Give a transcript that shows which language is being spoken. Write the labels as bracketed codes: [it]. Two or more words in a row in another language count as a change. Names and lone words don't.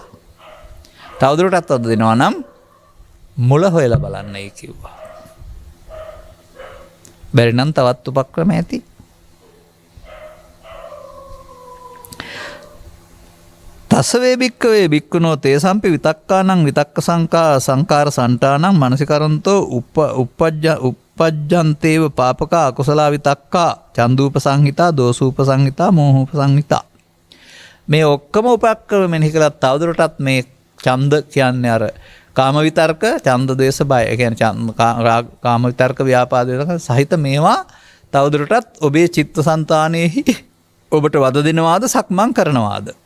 [si] තවදුරටත් අද දෙනවා නම් මුල හොයලා බලන්නයි කිව්වා. බැරි නම් තවත් උපක්‍රම ඇති. [pi] තසවේ භික්කවේ භික්කුණෝ තේසම්පි විතක්කානං විතක්ක සංකාර සන්ටානං මනසිකරන්තෝ උපජ්ජන්තේව පාපකා අකුසලා විතක්කා චන්දූප සංහිතා දෝසූප සංහිතා මෝහූප සංහිතා. [si] මේ ඔක්කොම උපක්‍රම මෙනෙහි කළත් තවදුරටත් මේ ඡන්ද කියන්නේ අර කාම විතර්ක ඡන්ද ද්වේෂ බය කියන්නේ කාම විතර්ක ව්‍යාපාද විතර්ක සහිත මේවා තවදුරටත් ඔබේ චිත්තසංතානයේහි ඔබට වද දෙනවාද සක්මන් කරනවාද?